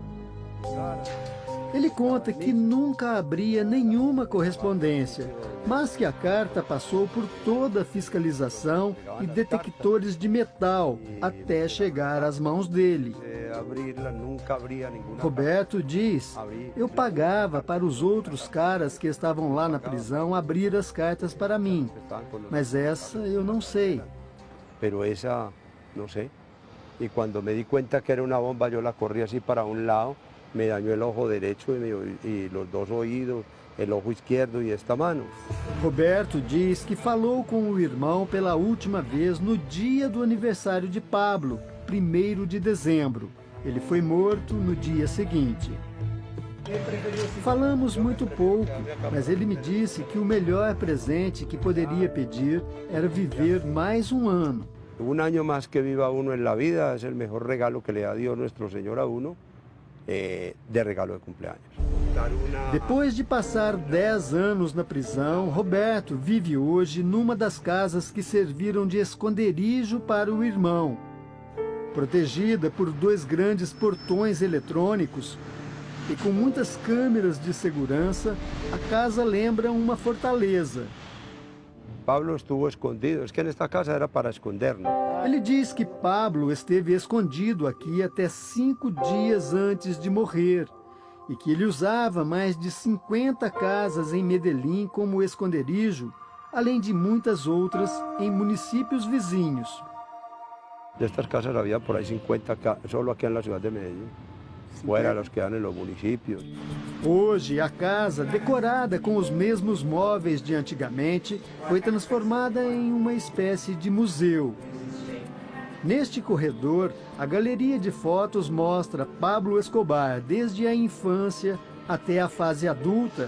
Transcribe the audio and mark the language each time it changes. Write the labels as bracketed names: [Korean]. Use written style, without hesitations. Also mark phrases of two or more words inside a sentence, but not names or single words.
[Portuguese] Ele conta que nunca abria nenhuma correspondência, mas que a carta passou por toda a fiscalização e detectores de metal até chegar às mãos dele. Roberto diz: eu pagava para os outros caras que estavam lá na prisão abrir as cartas para mim, mas essa eu não sei. [Spanish] Pero esa, no sé. Y cuando me di cuenta que era una bomba, yo la corrí así para un lado, me dañó el ojo derecho y los dos oídos, el ojo izquierdo y esta mano. [Portuguese] Roberto diz que falou com o irmão pela última vez no dia do aniversário de Pablo, 1º de dezembro. Ele foi morto no dia seguinte. Falamos muito pouco, mas ele me disse que o melhor presente que poderia pedir era viver mais um ano. [Spanish] Un año más que viva uno en la vida es el mejor regalo que le da Dios nuestro Señor a uno, de regalo de cumpleaños. [Portuguese] Depois de passar 10 anos na prisão, Roberto vive hoje numa das casas que serviram de esconderijo para o irmão. Protegida por 2 grandes portões eletrônicos e com muitas câmeras de segurança, a casa lembra uma fortaleza. [Spanish] Pablo estuvo escondido, es que en esta casa era para escondernos. [Portuguese] Ele diz que Pablo esteve escondido aqui até 5 dias antes de morrer e que ele usava mais de 50 casas em Medellín como esconderijo, além de muitas outras em municípios vizinhos. [Spanish] De estas casas había por ahí 50 solo aquí en la ciudad de Medellín. Fuera los que dan en los municipios. [Portuguese] Hoje, a casa, decorada com os mesmos móveis de antigamente, foi transformada em uma espécie de museu. Neste corredor, a galeria de fotos mostra Pablo Escobar desde a infância até a fase adulta.